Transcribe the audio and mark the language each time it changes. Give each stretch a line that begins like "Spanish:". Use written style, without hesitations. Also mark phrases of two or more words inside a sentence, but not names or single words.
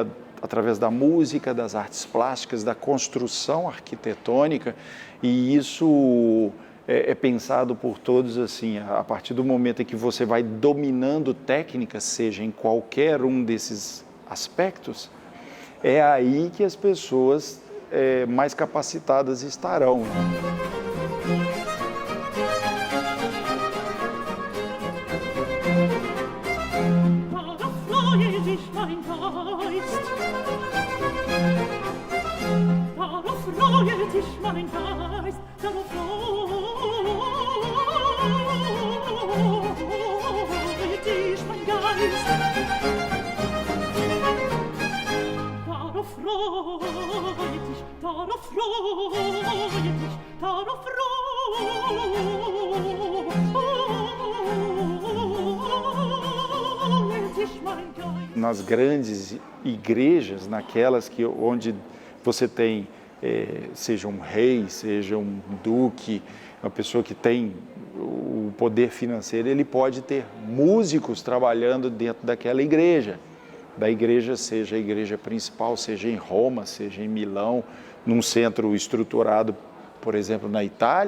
Portuguese: através da música, das artes plásticas, da construção arquitetônica, e isso é pensado por todos assim, a partir do momento em que você vai dominando técnicas, seja em qualquer um desses aspectos, é aí que as pessoas mais capacitadas estarão.
German: Darauf freue sich mein Geist. Darauf freue sich mein Geist. Darauf freue sich mein Geist. Darauf freue dich, darauf freue dich, darauf freue dich mein Geist.
Portuguese: Nas grandes igrejas, naquelas onde você tem, seja um rei, seja um duque, uma pessoa que tem o poder financeiro, ele pode ter músicos trabalhando dentro daquela igreja. Da igreja, seja a igreja principal, seja em Roma, seja em Milão, num centro estruturado, por exemplo, na Itália.